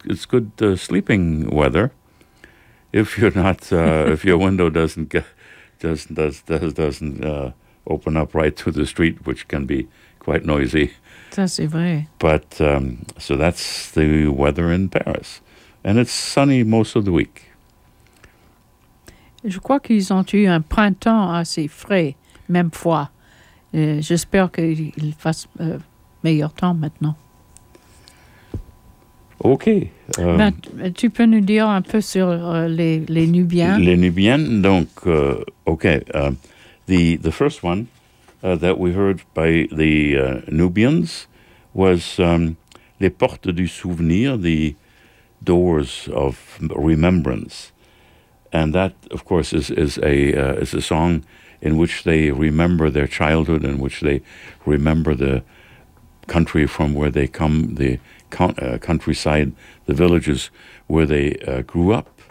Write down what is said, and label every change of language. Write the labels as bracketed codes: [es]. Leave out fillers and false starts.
[en] It's good sleeping weather. If you're not, if your window doesn't get, doesn't open up right to the street, which can be quite noisy. [fr] Ça, c'est vrai. [en] But so that's the weather in Paris, and it's sunny most of the week. [fr] Je crois qu'ils ont eu un printemps assez frais, même froid. J'espère qu'il fasse meilleur temps maintenant. OK. Ben, tu peux nous dire un peu sur les Nubiens? Les Nubiens, donc, OK. [en] The first one that we heard by the Nubians was Les Portes du Souvenir, the Doors of Remembrance. And that, of course, is a song in which they remember their childhood, in which they remember the country from where they come, the countryside, the villages where they grew up.